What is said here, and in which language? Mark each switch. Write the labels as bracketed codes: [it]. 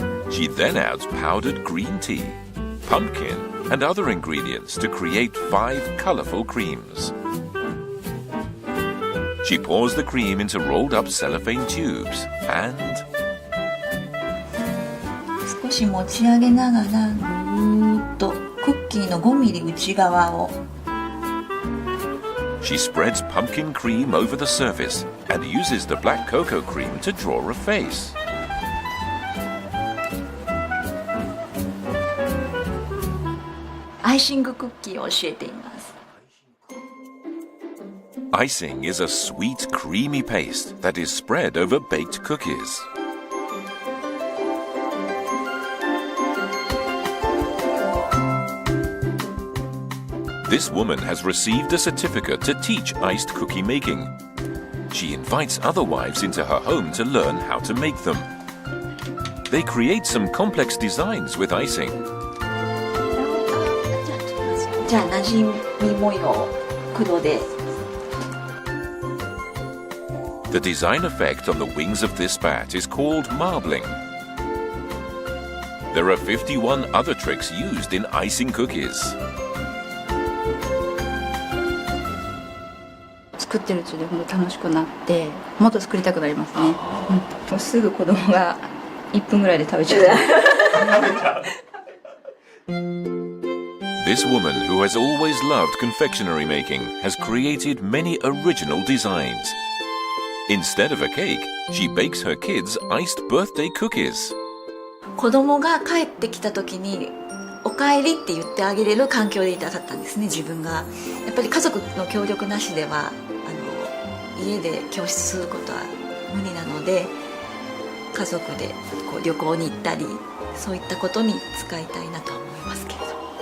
[en] She then adds powdered green tea, pumpkin, and other ingredients to create 5 colorful creams. She pours the cream into rolled up cellophane tubes and [ja] 少し持ち上げながらぐーっとクッキーの5ミリ内側を [en] she spreads pumpkin cream over the surface and uses the black cocoa cream to draw a face. [ja] Icing クッキーを教えています。 [en] Icing is a sweet, creamy paste that is spread over baked cookies. This woman has received a certificate to teach iced cookie making. She invites other wives into her home to learn how to make them. They create some complex designs with icing. [ja] じゃあ馴染み模様黒で [en] The design effect on the wings of this bat is called marbling. There are 51 other tricks used in icing cookies. [ja] 作ってるうちで本当楽しくなってもっと作りたくなりますね、もうすぐ子供が1分ぐらいで食べちゃう [en] This woman, who has always loved confectionery making, has created many original designs. Instead of a cake, she bakes her kids iced birthday cookies. [ja] 子供が帰ってきた時におかえりって言ってあげれる環境でいたかったんですね、自分が。やっぱり家族の協力なしでは家で教室することは無理なので、家族でこう旅行に行ったりそういったことに使いたいなと思いますけれど、はい。